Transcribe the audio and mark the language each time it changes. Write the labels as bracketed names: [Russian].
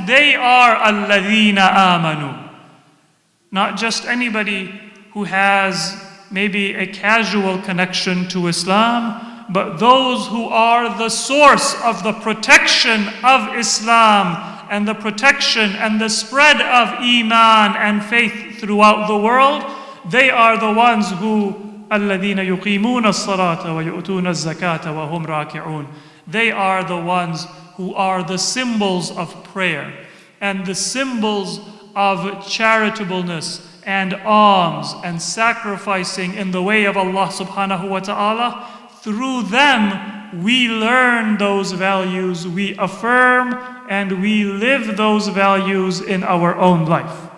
[English] They are al-Ladhina amanu. Not just anybody who has maybe a casual connection to Islam, but those who are the source of the protection of Islam and the protection and the spread of Iman and faith throughout the world. They are the ones who [Arabic] الَّذِينَ يُقِيمُونَ الصَّلَاةَ وَيُؤْتُونَ الزَّكَاةَ وَهُمْ رَاكِعُونَ. [English] They are the ones who are the symbols of prayer and the symbols of charitableness and alms and sacrificing in the way of Allah subhanahu wa ta'ala. Through them, we learn those values, we affirm, and we live those values in our own life.